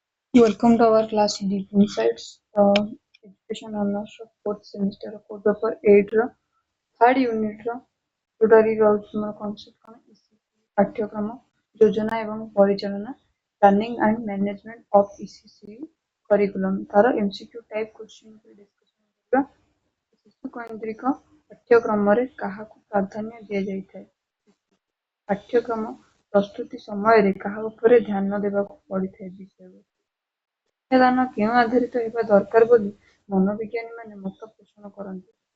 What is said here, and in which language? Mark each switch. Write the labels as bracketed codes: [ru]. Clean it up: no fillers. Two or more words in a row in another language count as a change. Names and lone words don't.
[en] Welcome to our class Deep Insights, education honors of fourth semester of code paper 8 ର third unit ର [or] ଯୋଉଟାକି ରହୁଛି ଆମର [en] concept [or] କଣ ପାଠ୍ୟକ୍ରମ ଯୋଜନା ଏବଂ ପରିଚାଳନା [en] planning and management of ECC curriculum ତାର MCQ type question ଉପରେ discussion କରିବା। [or] ଶିଶୁ କୈନ୍ଦ୍ରିକ ପାଠ୍ୟକ୍ରମରେ କାହାକୁ ପ୍ରାଧାନ୍ୟ ଦିଆଯାଇଥାଏ? ପାଠ୍ୟକ୍ରମ ପ୍ରସ୍ତୁତି ସମୟରେ କାହା ଉପରେ ଧ୍ୟାନ ଦେବାକୁ ପଡ଼ିଥାଏ ବିଷୟ ଶିକ୍ଷାଦାନ କେଉଁ ଆଧାରିତ ହେବା ଦରକାର ବୋଲି ମନୋବିଜ୍ଞାନୀମାନେ ମତ ପୋଷଣ କରନ୍ତି?